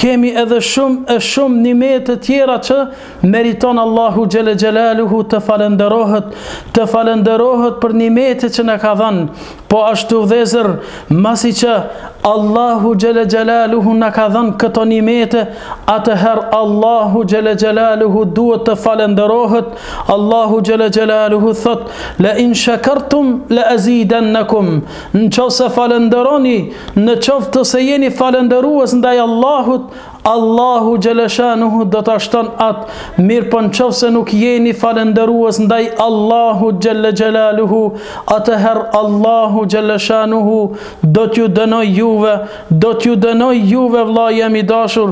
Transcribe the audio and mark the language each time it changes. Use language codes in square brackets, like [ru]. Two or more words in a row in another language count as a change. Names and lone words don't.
[sq] kemi edhe shumë nimete tjera që meriton Allahu [ar] جل جلاله [sq] të falenderohet për nimete që na ka dhënë. Po ashtu vëllezër, masi që Allahu [ar] جل جلاله [sq] na ka dhënë këto nimete, atëherë Allahu [ar] جل جلاله [sq] duhet të falenderohet. Allahu [ar] جل جلاله [sq] thot: [ar] لئن شكرتم لأزيدنكم. [sq] Nëse falenderoni, në qoftë se jeni falenderues ndaj Allahut, Allahu xhaleshanuhu do ta shton atë. Mirë, po nëse nuk jeni falenderues ndaj Allahu [ar] جل جلاله, [sq] atëherë Allahu xhaleshanuhu do t'ju dënoj juve, vëlla jam i dashur.